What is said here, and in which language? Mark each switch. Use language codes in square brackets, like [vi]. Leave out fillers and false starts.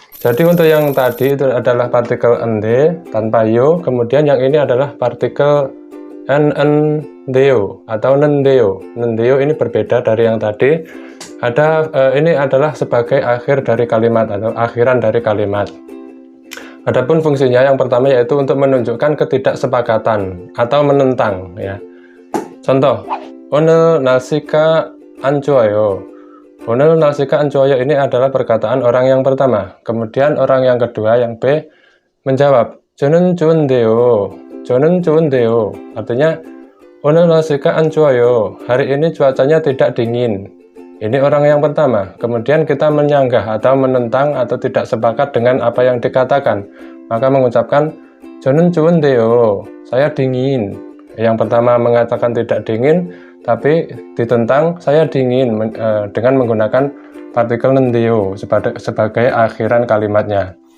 [id] Jadi untuk yang tadi itu adalah partikel ende tanpa yo, kemudian yang ini adalah partikel endeo atau nendeo. Nendeo ini berbeda dari yang tadi. Ini adalah sebagai akhir dari kalimat atau akhiran dari kalimat. Adapun fungsinya yang pertama yaitu untuk menunjukkan ketidaksepakatan atau menentang ya. [ko] Contoh, o늘 날씨가 안 좋아요. 오늘 날씨가 안 좋아요 [id] ini adalah perkataan orang yang pertama. Kemudian orang yang kedua yang B menjawab, [ko] 저는 좋은데요. 저는 좋은데요. Artinya, 오늘 날씨가 안 좋아요. [id] Hari ini cuacanya tidak dingin. Ini orang yang pertama. Kemudian kita menyanggah atau menentang atau tidak sepakat dengan apa yang dikatakan. Maka mengucapkan, [ko] 저는 좋은데요. [id] Saya dingin. Yang pertama mengatakan tidak dingin, tapi ditentang saya dingin dengan menggunakan partikel nendeo sebagai akhiran kalimatnya.